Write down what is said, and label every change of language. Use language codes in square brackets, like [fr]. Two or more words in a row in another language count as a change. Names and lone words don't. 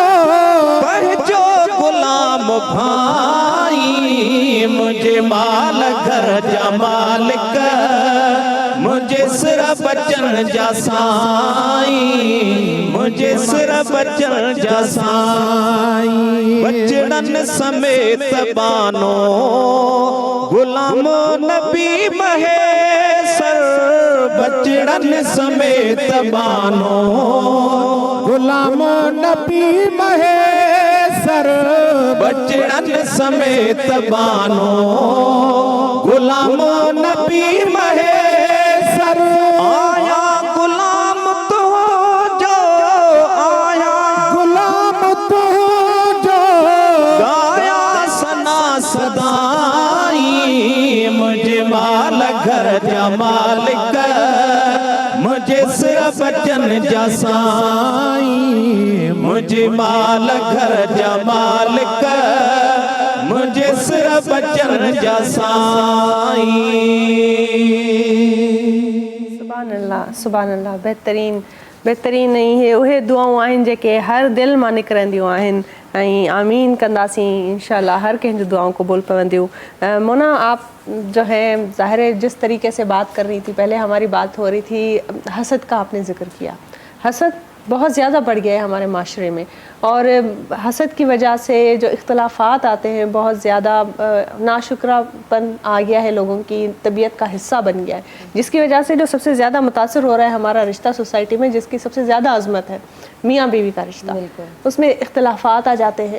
[sd] जो गुलाम भाई, मुझे माल घर जा मालिक, मुझे सिर बचन जा साई, मुझे सिर बचन जा साई। बचड़न समेत बानो गुलाम नबी महेसर, बचड़न समेत बानो गुलाम नबी महेसर, बचड़न समेत बानो गुलाम नबी महेसर। आया गुलाम तो जो, आया गुलाम तू जो गाया सना सदाई, मुझे माल घर जा मालिक, मुझे सिर बचन जा साई, मुझे माल घर जा मालिक, मुझे सिर बचन जा साई। [ar] سبحان اللہ، سبحان اللہ. [sd] बेहतरीन बेहतरीन इहे उहे दुआऊं आहिनि जेके हर दिल मां निकिरंदियूं आहिनि ऐं आमीन कंदासीं इंशाल्लाह, हर कंहिंजूं दुआऊं क़बूल पवंदियूं। [ur] مونا، آپ جو ہے ظاہر ہے جس طریقے سے بات کر رہی تھی، پہلے ہماری بات ہو رہی تھی حسد کا، آپ نے ذکر کیا. حسد بہت زیادہ بڑھ گیا ہے ہمارے معاشرے میں، اور حسد کی وجہ سے جو اختلافات آتے ہیں، بہت زیادہ ناشکراپن آ گیا ہے، لوگوں کی طبیعت کا حصہ بن گیا ہے، جس کی وجہ سے جو سب سے زیادہ متاثر ہو رہا ہے ہمارا رشتہ سوسائٹی میں، جس کی سب سے زیادہ عظمت ہے میاں بیوی کا رشتہ، اس میں اختلافات آ جاتے ہیں.